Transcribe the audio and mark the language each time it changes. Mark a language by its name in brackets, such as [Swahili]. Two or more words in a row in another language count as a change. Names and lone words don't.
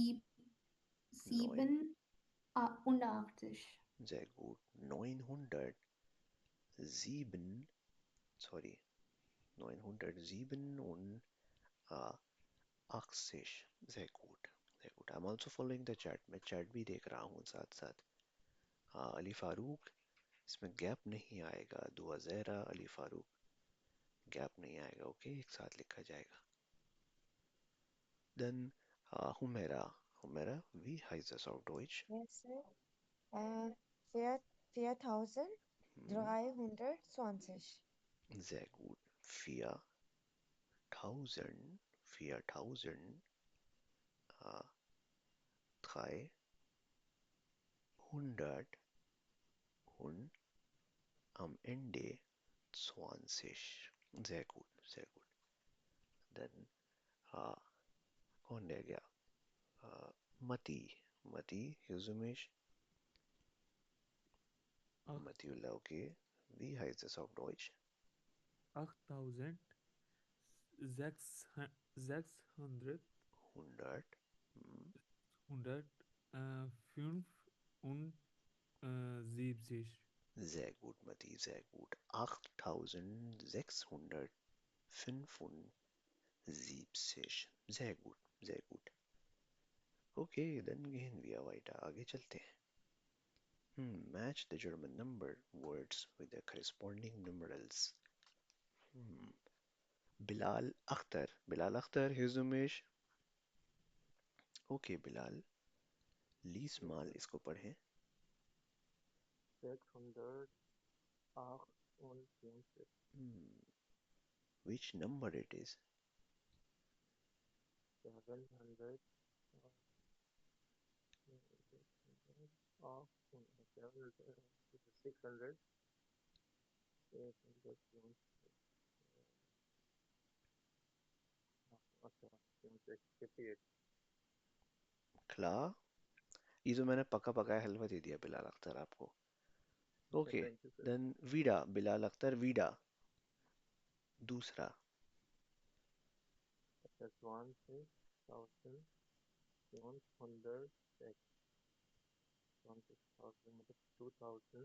[German] 907. 87. Sehr gut. 907, sorry, 987 und 80. Sehr gut, sehr gut. [English] I'm also following the chat. [Hindi] मैं chat भी देख रहा हूँ साथ साथ. हाँ, अली फारूक, इसमें गैप नहीं आएगा. दुआ ज़हरा, अली फारूक, गैप नहीं आएगा. ओके, एक साथ लिखा जाएगा. [English] Then Humaira, Humaira, [German] wie heißt das auf Deutsch? [English] Yes, sir. 4320. [German] Sehr gut. 4000, 4000, 300 und am Ende 20. Sehr gut, sehr gut. Dann [Hindi] कौन रह गया? मती, मती, Yuzumish, [German] Ach, [English] Matiullah, okay. [German] Wie heißt das auf Deutsch? 8600 100. Hm. 175. Sehr gut, Mati, sehr gut. 8675. Sehr gut, sehr gut. Okay, dann gehen wir weiter. [Hindi] आगे चलते हैं. [English] Match the German number words with the corresponding numerals. Bilal Akhtar. Bilal Akhtar, Hizumish. [German] Okay, Bilal. Least mal [Hindi] इसको पढ़ें. [German] 628. [English] Which number it is? 700. 600. 58. [German] Klar. [Hindi] ये जो मैंने पका पकाया हलवा दे दिया बिलाल अख्तर आपको. [English] Okay, Thank you, sir. then Vida, Bilal Akhtar, Vida. [Hindi] दूसरा. [English] That's 16,700. 16,000. 2,000.